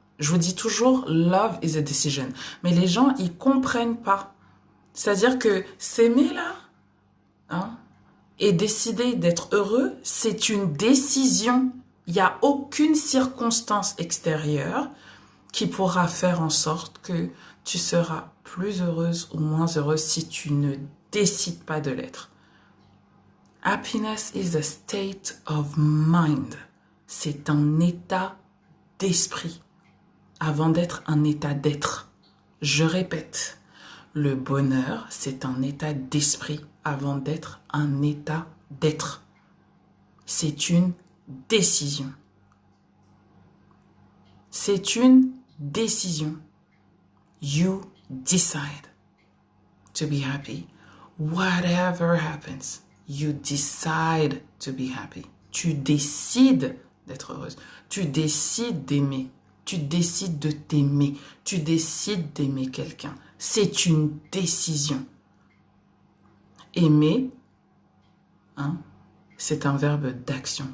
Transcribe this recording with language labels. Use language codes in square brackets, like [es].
[fr] Je vous dis toujours, [en] love is a decision. [fr] Mais les gens, ils comprennent pas. C'est-à-dire que s'aimer là, hein, Et décider d'être heureux, c'est une décision. Il n'y a aucune circonstance extérieure qui pourra faire en sorte que tu seras plus heureuse ou moins heureuse si tu ne décides pas de l'être. [en] Happiness is a state of mind. [fr] C'est un état d'esprit avant d'être un état d'être. Je répète, le bonheur, c'est un état d'esprit avant d'être un état d'être. C'est une décision. C'est une décision. [en] You decide to be happy. Whatever happens, you decide to be happy. [fr] Tu décides d'être heureuse. Tu décides d'aimer. Tu décides de t'aimer. Tu décides d'aimer quelqu'un. C'est une décision. Aimer, hein, c'est un verbe d'action.